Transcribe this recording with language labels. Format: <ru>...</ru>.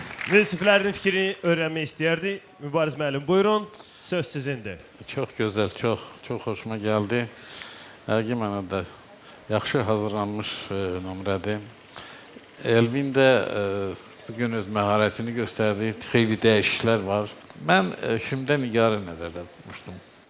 <az>Münsiflərin fikrini öğrenmək istəyərdi. Mübariz müəllim, buyurun. Söz sizindir.</az> <tr>Çok güzel, çok hoşuma geldi.</tr> <az>Həqiqi mənada yaxşı hazırlanmış nömrədir. Elvin də bugün öz məharətini göstərdi. Xeyli dəyişikliklər var. Mən şimdiden Nigarı nəzərdə tutmuşdum.</az>